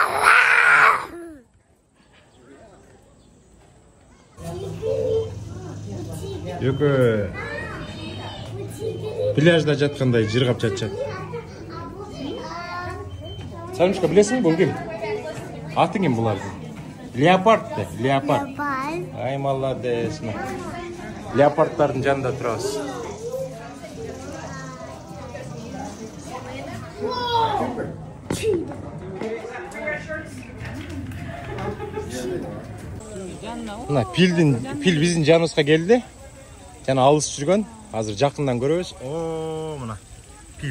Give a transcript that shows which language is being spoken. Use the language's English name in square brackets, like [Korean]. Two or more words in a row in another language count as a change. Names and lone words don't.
[Kyrgyz] Экөө пляжда жаткандай жыргап жатчат. Сальмушка, билесиңби бул ким? Аты ким булардын? Леопард де, леопард. Ай, молодец. Леопардтардын жанында турабыз. Пил биздин жаныбызга келди. Жана алыс жүргөн. Азыр жакындан көрөбүз. О, мына пил.